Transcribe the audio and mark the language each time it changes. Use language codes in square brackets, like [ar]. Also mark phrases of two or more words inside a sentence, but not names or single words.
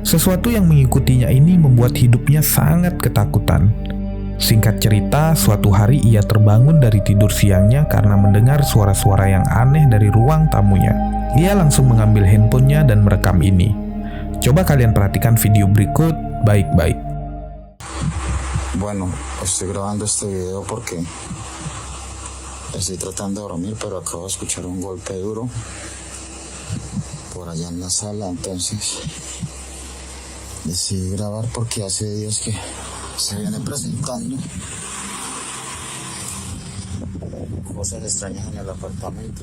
[id] Sesuatu yang mengikutinya ini membuat hidupnya sangat ketakutan. Singkat cerita, suatu hari ia terbangun dari tidur siangnya karena mendengar suara-suara yang aneh dari ruang tamunya. Ia langsung mengambil handphonenya dan merekam ini. Coba kalian perhatikan video berikut baik-baik. [es] Bueno, estoy grabando este video porque estoy tratando de dormir, pero acabo de escuchar un golpe duro por allá en la sala, entonces decidí grabar porque hace días que se viene presentando cosas extrañas en el apartamento.